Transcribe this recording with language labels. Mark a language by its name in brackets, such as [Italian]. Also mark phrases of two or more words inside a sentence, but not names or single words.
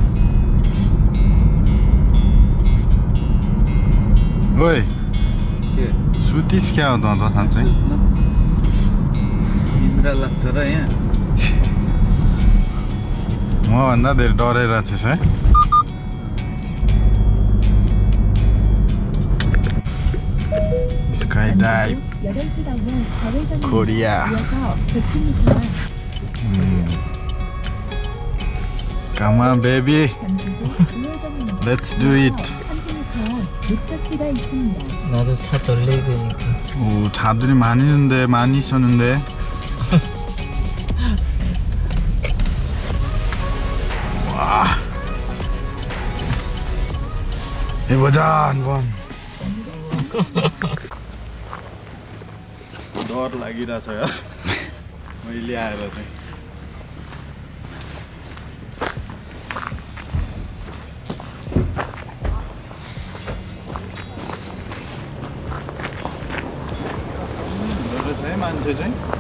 [Nepali] ओए सुतिस क्या हो त साँच्चै? निद्रा लाग्छ र यहाँ। म भन्दा धेरै डरेर थिएछ है। [English] Skydive Korea. Come on, baby. Let's do it. [Korean] 나도 차 돌려야 되니까. 오, 차들이 많이 있었는데. 와. 해보자 한번. [Nepali] डर लागिरहेछ यार मैले आएर चाहिँ मान्छे चाहिँ